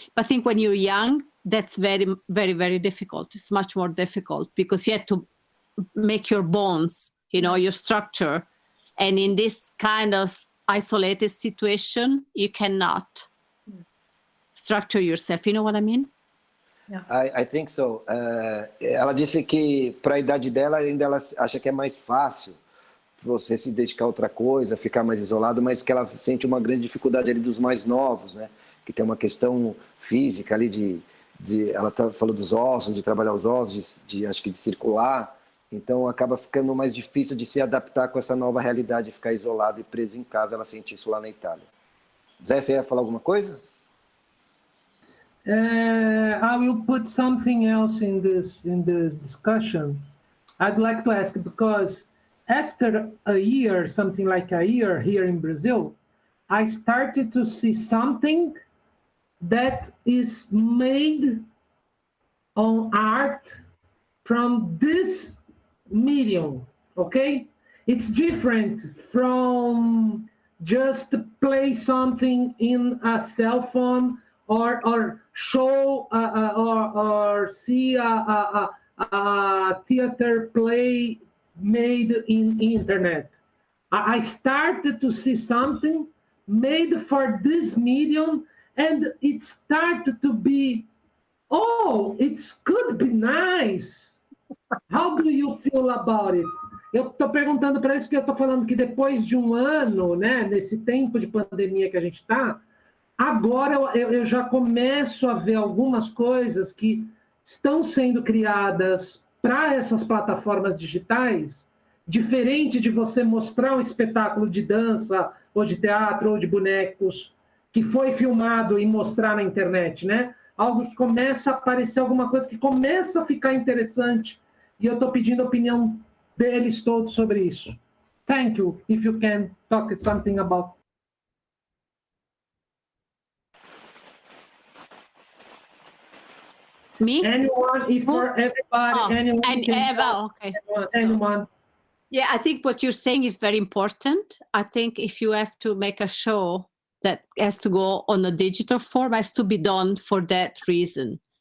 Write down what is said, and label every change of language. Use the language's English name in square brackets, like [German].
[English] But I think when you're young, that's very, very, very difficult. It's much more difficult because you have to make your bones, your structure. And in this kind of isolated situation, you cannot structure yourself. You know what I mean? Yeah. I think so. [Portuguese] Ela disse que para a idade dela ainda ela acha que é mais fácil você se dedicar a outra coisa, ficar mais isolado, mas que ela sente uma grande dificuldade ali dos mais novos, né? Que tem uma questão física ali ela falou dos ossos, de trabalhar os ossos, acho que de circular, então acaba ficando mais difícil de se adaptar com essa nova realidade, ficar isolado e preso em casa. Ela sente isso lá na Itália. Zé, você ia falar alguma coisa? [English] I will put something else in this discussion. I'd like to ask, because after a year, something like a year here in Brazil, I started to see something that is made on art from this medium, okay? It's different from just play something in a cell phone or show or see a theater play made in internet. I started to see something made for this medium, and it started to be, it could be nice. How do you feel about it? [Portuguese] Eu estou perguntando para isso porque eu estou falando que depois de um ano, né, nesse tempo de pandemia que a gente está, agora eu já começo a ver algumas coisas que estão sendo criadas para essas plataformas digitais, diferente de você mostrar um espetáculo de dança, ou de teatro, ou de bonecos, que foi filmado e mostrar na internet, né? Algo que começa a aparecer, alguma coisa que começa a ficar interessante, e eu estou pedindo a opinião deles todos sobre isso. [English] Thank you, if you can talk something about. Me? Anyone, if for everybody, anyone. Anyone. Yeah, I think what you're saying is very important. I think if you have to make a show that has to go on a digital form, has to be done for that reason.